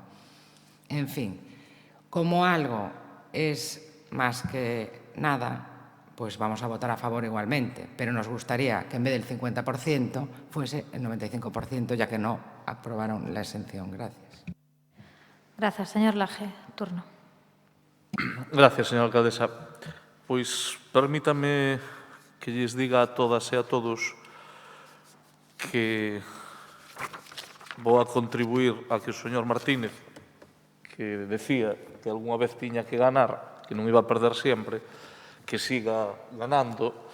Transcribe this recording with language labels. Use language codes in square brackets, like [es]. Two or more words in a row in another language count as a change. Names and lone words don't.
[es] En fin, como algo es más que nada, pues vamos a votar a favor igualmente, pero nos gustaría que en vez del 50% fuese el 95%, ya que no aprobaron la exención. Gracias. Gracias, señor Laje. Turno. Gracias, señora alcaldesa. [gl] Pois permítame que lles diga a todas e a todos que vou a contribuir a que o señor Martínez, que decía que algunha vez tiña que ganar, que non iba a perder sempre, que siga ganando.